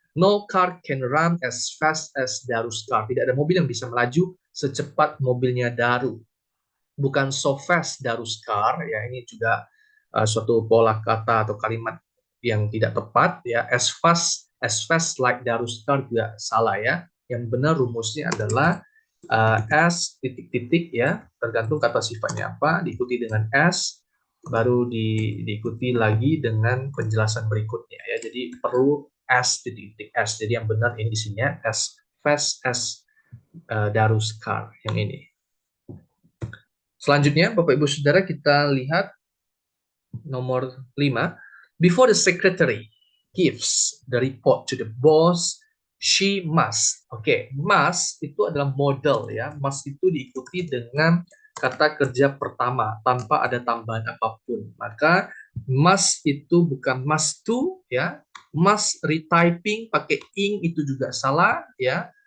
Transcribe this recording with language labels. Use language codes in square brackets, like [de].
[en] No car can run as fast as Darus car. [id] Tidak ada mobil yang bisa melaju secepat mobilnya Daru. Bukan [en] so fast Darus car, [id] ya, ini juga suatu pola kata atau kalimat yang tidak tepat, ya. [en] As fast like Darus car [id] juga salah, ya. Yang benar rumusnya adalah as titik-titik, ya, tergantung kata sifatnya apa, diikuti dengan as, baru diikuti lagi dengan penjelasan berikutnya, ya. Jadi perlu as titik-titik as. Jadi yang benar ini isinya as fast as Darus car yang ini. Selanjutnya, Bapak Ibu Saudara, kita lihat nomor 5. [en] Before the secretary gives the report to the boss, she must. [id] Oke, must itu adalah model, ya. Must itu diikuti dengan kata kerja pertama tanpa ada tambahan apapun. Maka must itu bukan must to, ya. Must retyping pakai ing itu juga salah, ya.